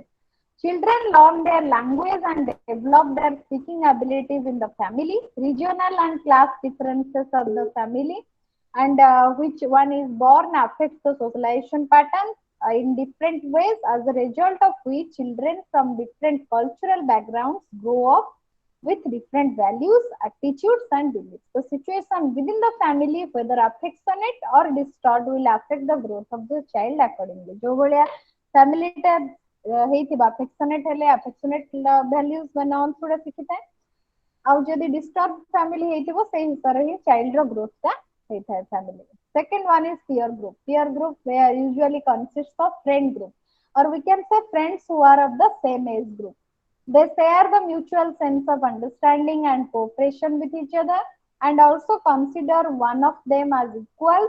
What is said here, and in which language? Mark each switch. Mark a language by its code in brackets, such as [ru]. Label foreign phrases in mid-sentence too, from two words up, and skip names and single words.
[en] Children learn their language and develop their speaking abilities in the family, regional and class differences of the family, and which one is born affects the socialization pattern in different ways, as a result of which children from different cultural backgrounds grow up with different values, attitudes, and beliefs. The situation within the family, whether affectionate or distraught, will affect the growth of the child accordingly. जो भलिया [or] family टा ହେଇଥିବା affectionate ହେଲେ [en] affectionate values [or] ବା norms ଗୁଡା ଶିଖିଥାଏ, ଆଉ ଯଦି [en] disturbed family [or] ହେଇଥିବ ସେଇ ହିସାବରେ ହିଁ child ର growth ଟା ହେଇଥାଏ family. [en] Second one is peer group. Peer group where usually consists of friend group, or we can say friends who are of the same age group. They share the mutual sense of understanding and cooperation with each other, and also consider one of them as equal.